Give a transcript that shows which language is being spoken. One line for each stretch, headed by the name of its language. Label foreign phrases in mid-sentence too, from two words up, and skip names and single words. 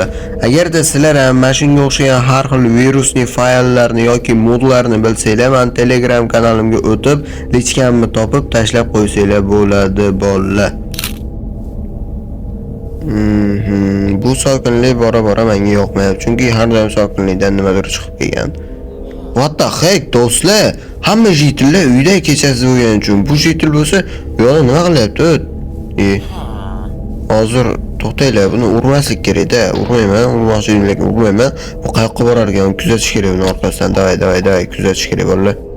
Uzbek: Agarda sizlar ham mana shunga o'xshagan har xil virusli fayllarni yoki modlarni bilsanglar, men Telegram kanalimga o'tib, lichkamni topib tashlab qo'ysanglar bo'ladi bolalar. Bu sokinlik bora-bora menga yoqmayapti, chunki har doim sokinlikdan nimadir chiqib kelgan.
English: What the heck
Uzbek: do'stlar? Hamma jitillar uyda kechasi bo'lgani uchun bu jitil bo'lsa, yo'q nima qilyapti? Hozir to'xtaylar, buni urmaslik kerak-da. Urmayman, urmoqchiman, lekin urmayman. Bu qayoqqa borar ekan? Kuzatish kerak uni orqasidan. Davay, kuzatish kerak bolalar.